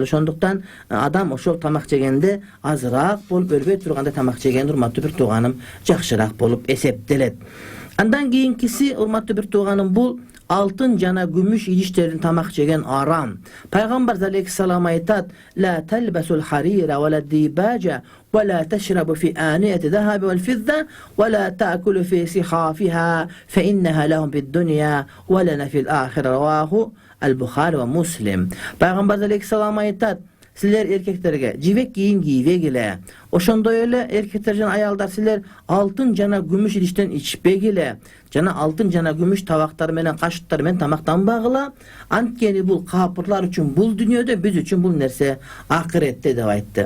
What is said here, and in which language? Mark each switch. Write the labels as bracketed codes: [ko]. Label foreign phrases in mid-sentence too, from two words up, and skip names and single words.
[ky] Ошондуктан адам ошол тамак жегенде азыраак болуп, өлбөй турганда тамак жеген, урматтуу бир тууганым, жакшыраак болуп эсептелет. Андан кийинкиси, урматтуу бир тууганым, бул алтын жана күмүш идиштерин тамак жеген арам. Пайгамбар алейхиссалам айтат: [ar] "لا تلبسوا الحرير ولا الديباج ولا تشربوا في آنية الذهب والفضة ولا تأكلوا في صحافها فإنها لهم في الدنيا ولنا في الآخرة." رواه البخاري ومسلم. [ky] Пайгамбар алейхиссалам айтат: "Силер эркектерге жибек кийим кийбегиле. Ошондой эле эркектер жана аялдар, силер алтын жана күмүш идиштен ичпегиле. Жана алтын жана күмүш табактар менен, кашыктар менен тамактанбагыла. Анткени бул капырлар үчүн бул дүйнөдө, биз үчүн бул нерсе акыретте" деп айтты.